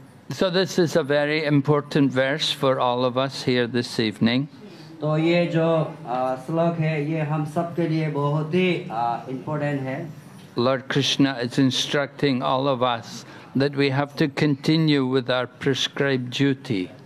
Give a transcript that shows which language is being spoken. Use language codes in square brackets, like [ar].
[en] So this is a very important verse for all of us here this evening. [hi] तो ये जो श्लोक है ये हम सब के लिए बहुत ही इम्पोर्टेंट है. [en] Lord Krishna is instructing all of us that we have to continue with our prescribed duty.